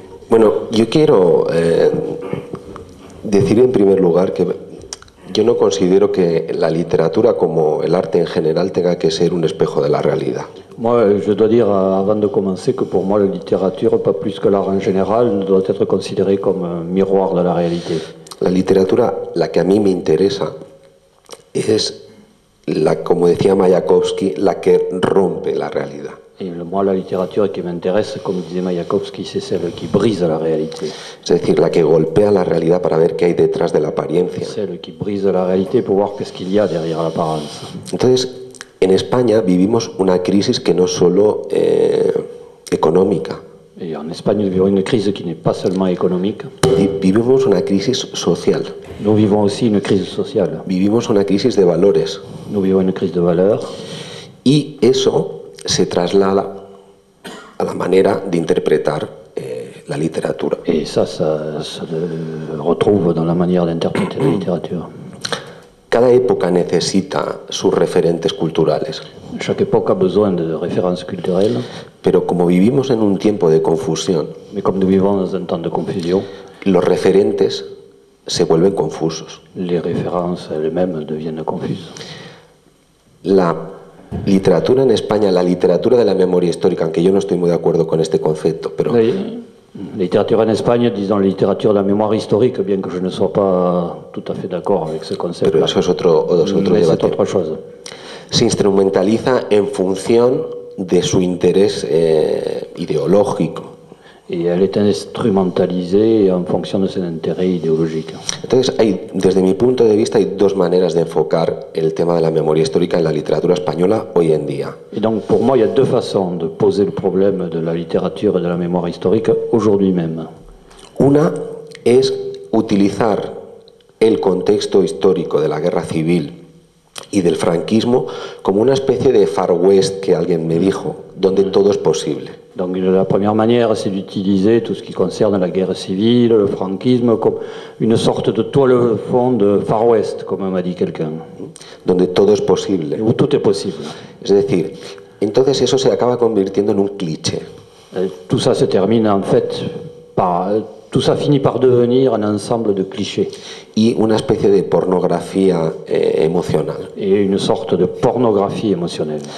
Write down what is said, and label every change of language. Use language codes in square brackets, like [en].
[es] Bueno, yo quiero decir en primer lugar que yo no considero que la literatura, como el arte en general, tenga que ser un espejo de la realidad. [fr] Moi, je dois dire, avant de commencer, que pour moi, la littérature, pas plus que l'art en général, ne doit être considérée comme un miroir de la réalité. [es] La literatura, la que a mí me interesa, es, como decía Mayakovsky, la que rompe la realidad. [fr] Et moi, la littérature qui m'intéresse, comme disait Mayakovsky, c'est celle qui brise la réalité. [es] Es decir, la que golpea la realidad para ver qué hay detrás de la apariencia. [fr] Celle qui brise la réalité pour voir qu'est-ce qu'il y a derrière l'apparence. [es] Entonces, en España vivimos una crisis que no es solo económica. [fr] Et en Espagne, nous vivons une crise qui n'est pas seulement économique. [es] Vivimos una crisis social. [fr] Nous vivons aussi une crise sociale. [es] Vivimos una crisis de valores. [fr] Nous vivons une crise de valeurs. [es] Y eso se traslada a la manera de interpretar la literatura. [fr] Et ça se retrouve dans la manière d'interpréter la littérature. [es] Cada época necesita sus referentes culturales. [fr] Chaque époque a besoin de références culturelles. [es] Pero como vivimos en un tiempo de confusión, [fr] Mais comme nous vivons dans un temps de confusion, [es] los referentes se vuelven confusos. [fr] les références elles-mêmes deviennent confuses. [es] La literatura en España, la literatura de la memoria histórica, aunque yo no estoy muy de acuerdo con este concepto, pero [fr] La littérature en Espagne, disons la littérature de la mémoire historique, bien que je ne sois pas tout à fait d'accord avec ce concept, [es] pero eso es otro [fr] mais [es] debate. [fr] c'est autre chose. [es] Se instrumentaliza en función de su interés ideológico. [fr] Et elle est instrumentalisée en fonction de son intérêt idéologique. [es] Entonces, desde mi punto de vista, hay 2 maneras de enfocar el tema de la memoria histórica en la literatura española hoy en día. [fr] Et donc pour moi, il y a 2 façons de poser le problème de la littérature et de la mémoire historique aujourd'hui même. [es] Una es utilizar el contexto histórico de la guerra civil y del franquismo como una especie de Far West que alguien me dijo, donde todo es posible. [fr] Donc la première manière, c'est d'utiliser tout ce qui concerne la guerre civile, le franquisme, comme une sorte de toile fond de Far West, comme m'a dit quelqu'un. [es] Donde todo es posible. [fr] Où tout est possible. [es] Es decir, entonces eso se acaba convirtiendo en un cliché. [fr] Tout ça se termine en fait par... Tout ça finit par devenir un ensemble de clichés. [es] Y una especie de pornografía emocional. [fr] Et une sorte de pornographie émotionnelle.